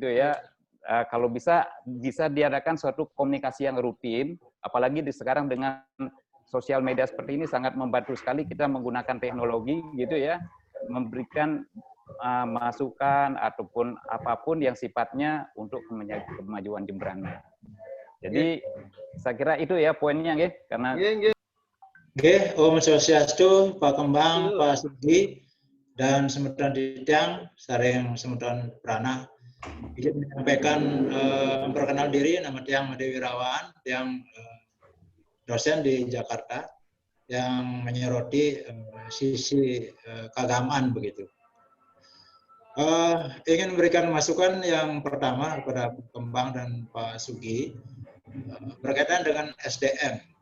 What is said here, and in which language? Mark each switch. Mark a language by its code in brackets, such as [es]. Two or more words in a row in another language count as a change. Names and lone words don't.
[id] ya, kalau bisa diadakan suatu komunikasi yang rutin, apalagi sekarang dengan sosial media seperti ini sangat membantu sekali kita menggunakan teknologi gitu ya, memberikan masukan ataupun apapun yang sifatnya untuk kemajuan Jemberana. Jadi saya kira itu ya poinnya, karena [ban] Om Swastiastu, Pak Kembang, Pak Sugi, dan semeton Tiang, sareng semeton Prana. [id] Izin menyampaikan memperkenal diri, nama Tiang Made Wirawan, Tiang dosen di Jakarta, yang menyoroti sisi keagamaan begitu. Ingin memberikan masukan yang pertama kepada Pak Kembang dan Pak Sugi berkaitan dengan SDM.